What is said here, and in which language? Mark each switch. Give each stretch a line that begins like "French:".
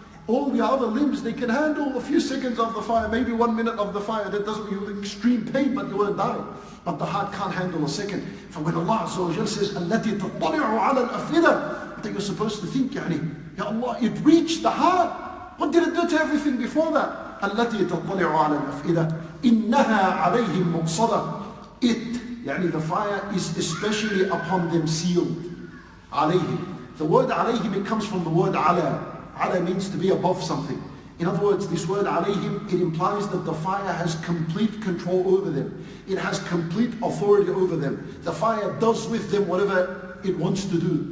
English: All the other limbs, they can handle a few seconds of the fire, maybe 1 minute of the fire. That doesn't give you extreme pain, but you won't die. But the heart can't handle a second. For when Allah Azza wa Jal says,
Arabic: التي تطلع على الأفئدة,
English: then you're supposed to think, Ya Allah, it reached the heart. What did it do to everything before that?
Arabic: التي تطلع على الأفئدة إنها عليهم مؤصدة.
English: The fire is especially upon them sealed.
Arabic: عليهم.
English: The word عليهم, it comes from the word ala. Ala means to be above something. In other words, this word alayhim, it implies that the fire has complete control over them. It has complete authority over them. The fire does with them whatever it wants to do.